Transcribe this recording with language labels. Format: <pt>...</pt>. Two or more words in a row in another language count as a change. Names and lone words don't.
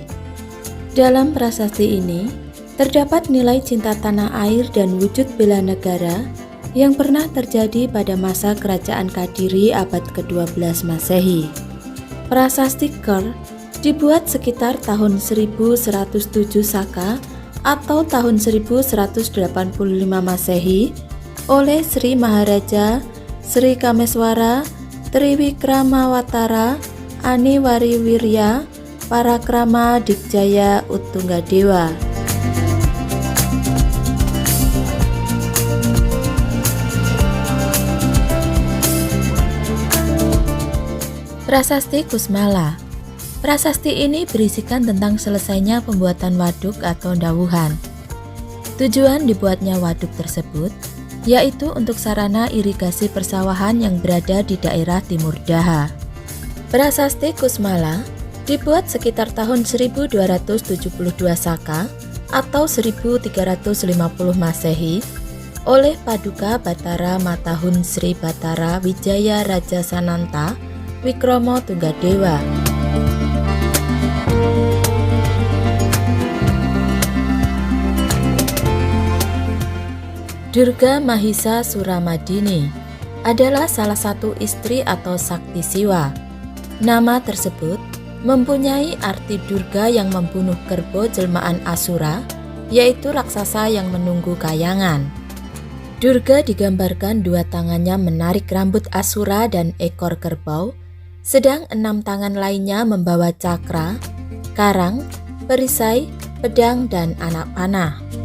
<id>Dalam prasasti ini terdapat nilai cinta tanah air dan wujud bela negara yang pernah terjadi pada masa kerajaan Kadiri abad ke-12 Masehi. Prasasti Ker dibuat sekitar tahun 1107 Saka atau tahun 1185 Masehi oleh Sri Maharaja Sri Kameswara Triwikramawatara Aniwariwirya Parakrama Dikjaya Uttunggadewa. Prasasti Kusmala. Prasasti ini berisikan tentang selesainya pembuatan waduk atau dawuhan. Tujuan dibuatnya waduk tersebut yaitu untuk sarana irigasi persawahan yang berada di daerah Timur Daha. Prasasti Kusmala dibuat sekitar tahun 1272 Saka atau 1350 Masehi oleh Paduka Batara Matahun Sri Batara Wijaya Raja Sananta Wikromo Tunggadewa. Durga Mahisa Suramadini adalah salah satu istri atau sakti Siwa. Nama tersebut mempunyai arti Durga yang membunuh kerbau jelmaan Asura, yaitu raksasa yang menunggu kayangan. Durga digambarkan dua tangannya menarik rambut Asura dan ekor kerbau, sedang 6 tangan lainnya membawa cakra, karang, perisai, pedang, dan anak panah.</id>